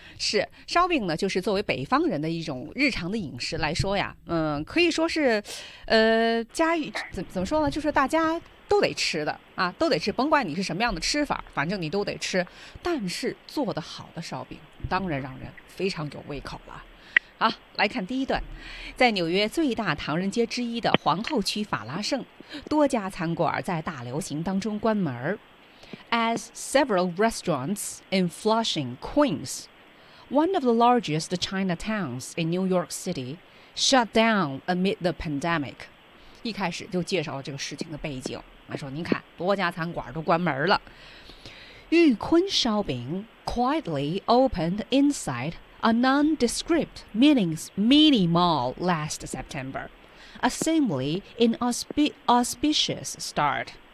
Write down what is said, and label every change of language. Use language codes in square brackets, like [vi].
[zh] 是烧饼呢，就是作为北方人的一种日常的饮食来说呀，嗯，可以说是家怎么说呢，就是大家都得吃的啊，都得吃，甭管你是什么样的吃法，反正你都得吃。但是做得好的烧饼当然让人非常有胃口了。好，来看第一段。在纽约最大唐人街之一的皇后区法拉盛，多家餐馆在大流行当中关门。 [en] As several restaurants in Flushing, Queens, one of the largest Chinatowns in New York City, shut down amid the pandemic. [zh] 一开始就介绍了这个事情的背景，他说您看多家餐馆都关门了。 [en] 玉坤烧饼 quietly opened insideA nondescript mini mall last September, a seemingly inauspicious start.